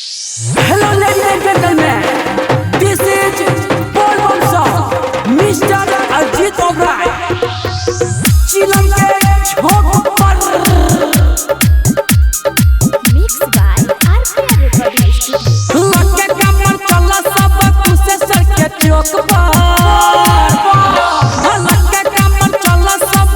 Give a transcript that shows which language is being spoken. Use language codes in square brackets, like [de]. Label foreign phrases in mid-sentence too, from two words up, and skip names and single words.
[en] Hello ladies and gentlemen, this is Bolbon song, Mr. Ajit Obrai. [bho] चिलम के झोंक पर [en] Mixed by RPR Recording Studio. [bho] लगे कमर चला सब कुछ सर के चौक पर लगे कमर चला सब